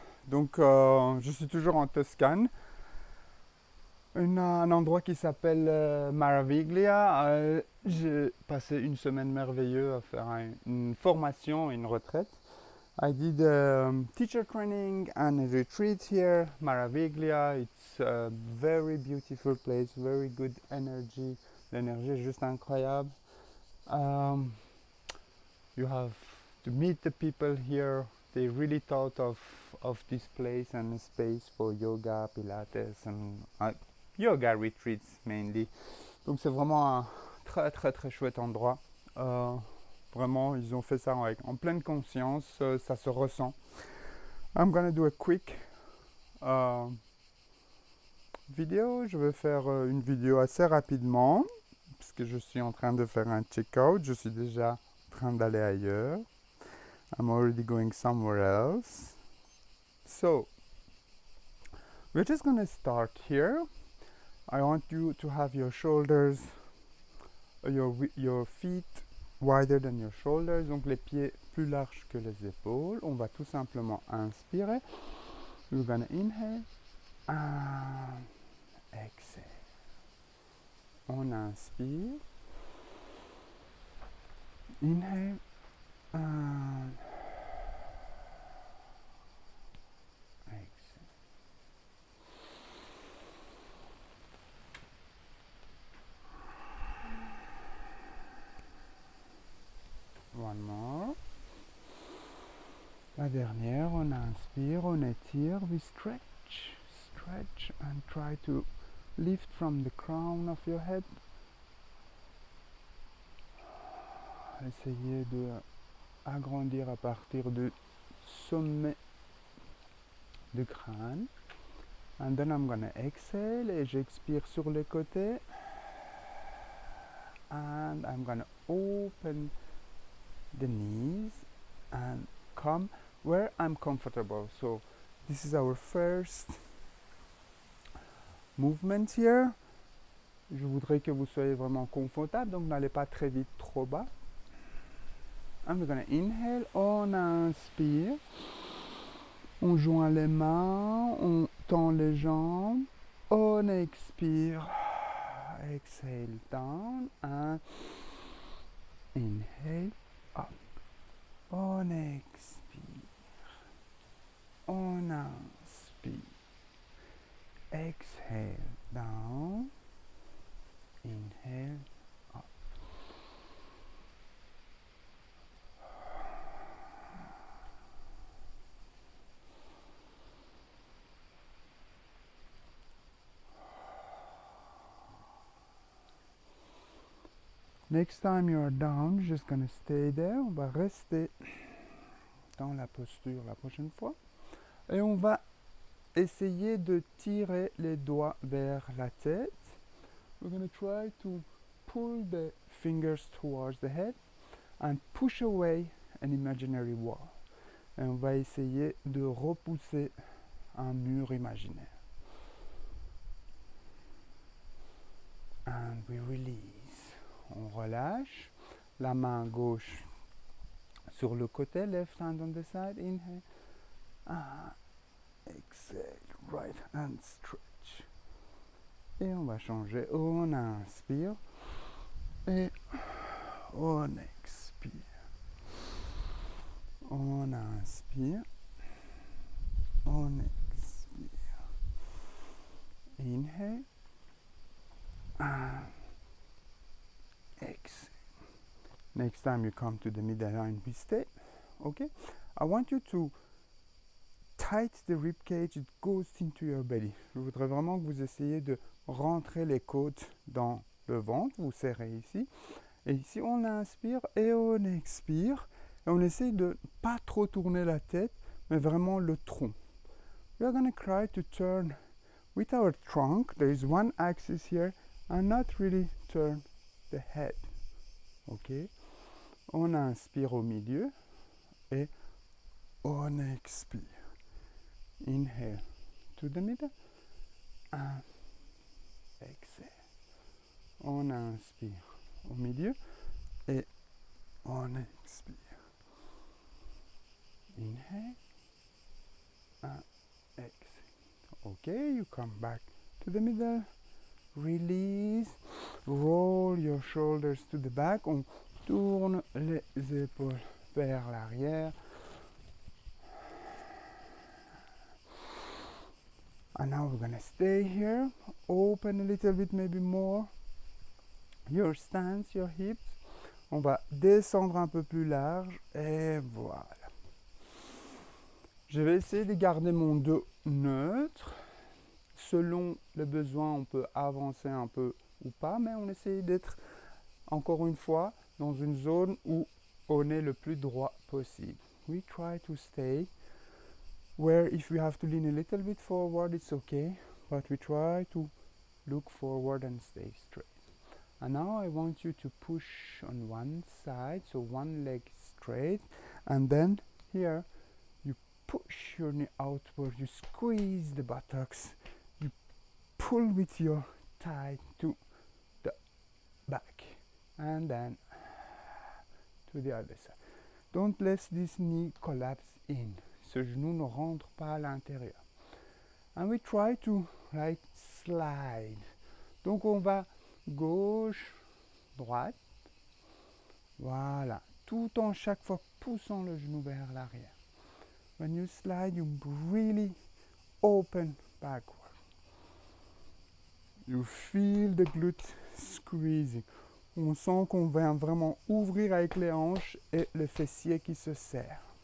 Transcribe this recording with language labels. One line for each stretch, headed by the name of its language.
French: Donc, je suis toujours en Toscane, un endroit qui s'appelle Maraviglia. J'ai passé une semaine merveilleuse à faire une formation, une retraite.
English: I did teacher training and a retreat here, Maraviglia. It's a very beautiful place, very good energy.
French: L'énergie est juste incroyable.
English: Um, you have to meet the people here. They really thought of this place and a space for yoga, pilates and yoga retreats mainly.
French: Donc c'est vraiment un très très très chouette endroit. Euh, Vraiment, ils ont fait ça en pleine conscience, ça se ressent.
English: I'm gonna do a quick uh, vidéo.
French: Je vais faire une vidéo assez rapidement parce que je suis en train de faire un check-out. Je suis déjà en train d'aller ailleurs.
English: I'm already going somewhere else. So, we're just gonna start here. I want you to have your shoulders, your feet wider than your shoulders,
French: donc les pieds plus larges que les épaules. On va tout simplement inspirer.
English: We're gonna inhale and exhale.
French: On inspire.
English: Inhale and exhale. One more.
French: La dernière, on inspire, on étire,
English: we stretch, stretch and try to lift from the crown of your head.
French: Essayez de agrandir à partir du sommet du crâne.
English: And then I'm gonna exhale
French: et j'expire sur les côtés.
English: And I'm gonna open the knees and come where I'm comfortable. So this is our first movement here.
French: Je voudrais que vous soyez vraiment confortable, donc n'allez pas très vite, trop bas.
English: And we're gonna inhale,
French: on inspire. On joint les mains, on tend les jambes. On expire.
English: Exhale down and inhale up.
French: On expire. On inspire.
English: Exhale down. Inhale up. Next time you are down, you're just gonna stay there.
French: On va rester dans la posture la prochaine fois. Et on va essayer de tirer les doigts vers la tête.
English: We're gonna try to pull the fingers towards the head and push away an imaginary wall.
French: Et on va essayer de repousser un mur imaginaire.
English: And we release.
French: On relâche. La main gauche sur le côté,
English: left hand on the side, inhale. And exhale, right hand stretch.
French: Et on va changer. On inspire. Et on expire. On inspire. On expire.
English: Inhale. And exhale. Next time you come to the middle line, we stay. Okay? I want you to tight the rib cage, it goes into your belly.
French: Je voudrais vraiment que vous essayiez de rentrer les côtes dans le ventre. Vous serrez ici. Et ici, on inspire et on expire. Et on essaye de pas trop tourner la tête, mais vraiment le tronc.
English: We are going to try to turn with our trunk. There is one axis here and not really turn the head. Ok?
French: On inspire au milieu et on expire.
English: Inhale to the middle and exhale.
French: On inspire au milieu et on expire.
English: Inhale. And exhale. Okay, you come back to the middle. Release. Roll your shoulders to the back. On tourne les épaules vers l'arrière. And now we're gonna stay here. Open a little bit, maybe more. Your stance, your hips.
French: On va descendre un peu plus large. Et voilà. Je vais essayer de garder mon dos neutre. Selon le besoin, on peut avancer un peu ou pas, mais on essaie d'être, encore une fois, dans une zone où on est le plus droit possible.
English: We try to stay where if we have to lean a little bit forward, it's okay, but we try to look forward and stay straight. And now I want you to push on one side, so one leg straight, and then here you push your knee outward, you squeeze the buttocks, you pull with your thigh to the back, and then to the other side. Don't let this knee collapse in.
French: Ce genou ne rentre pas à l'intérieur.
English: And we try to like slide.
French: Donc on va gauche, droite. Voilà. Tout en chaque fois poussant le genou vers l'arrière.
English: When you slide, you really open backward. You feel the glute squeezing.
French: On sent qu'on vient vraiment ouvrir avec les hanches et le fessier qui se serre.